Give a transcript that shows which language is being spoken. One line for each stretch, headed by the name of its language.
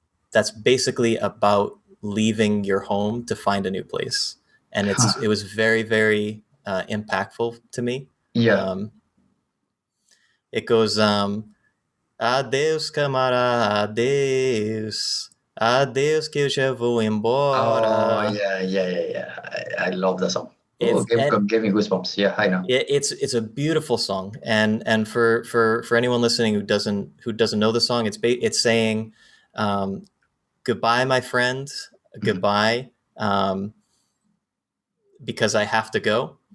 English: That's basically about leaving your home to find a new place, and it was very, very impactful to me. It goes,
Portuguese: adeus, camarada, adeus, adeus, que eu já vou embora.
English: Oh yeah. I love that song. Give me goosebumps. Yeah, I know. It's a beautiful song, and for anyone listening who doesn't know the song, it's saying, goodbye, my friend, goodbye, because I have to go.